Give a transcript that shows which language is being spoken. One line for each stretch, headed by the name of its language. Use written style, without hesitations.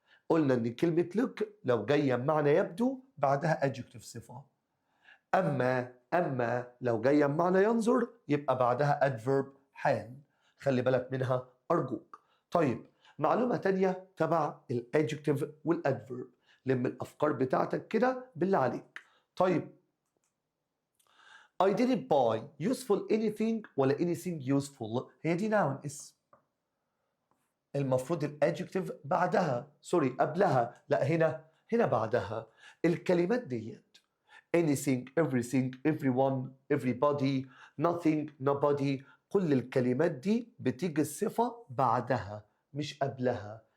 Arabic: قلنا ان كلمة look لو جاية بمعنى يبدو بعدها adjective صفة. اما لو جاية بمعنى ينظر يبقى بعدها adverb حال. خلي بالك منها ارجوك. طيب معلومة تانية تبع الadjective والadverb. لم الافكار بتاعتك كده بالله عليك.
English: طيب I didn't buy useful anything
Arabic: ولا
English: anything useful،
Arabic: هي دي
English: noun اسم.
Arabic: المفروض الادجكتيف بعدها قبلها، لا هنا بعدها. الكلمات ديت anything everything everyone everybody nothing nobody، كل الكلمات دي بتيجي الصفة بعدها مش قبلها.